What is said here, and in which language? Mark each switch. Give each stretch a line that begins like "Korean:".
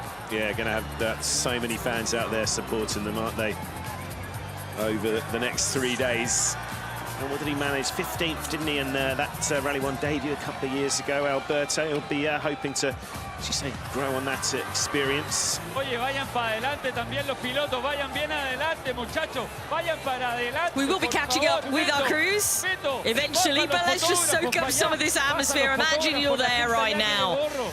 English: Yeah, going to have so many fans out there supporting them, aren't they, over the next 3 days. And what did he manage? 15th, didn't he, in that Rally 1 debut a couple of years ago. Alberto will be hoping to, as you say, grow on that experience.
Spanish: Oye, vayan para adelante también los pilotos, vayan bien adelante, muchachos, vayan para adelante.
English: We will be catching up with our crews eventually, but let's just soak up some of this atmosphere. Imagine you're there right now.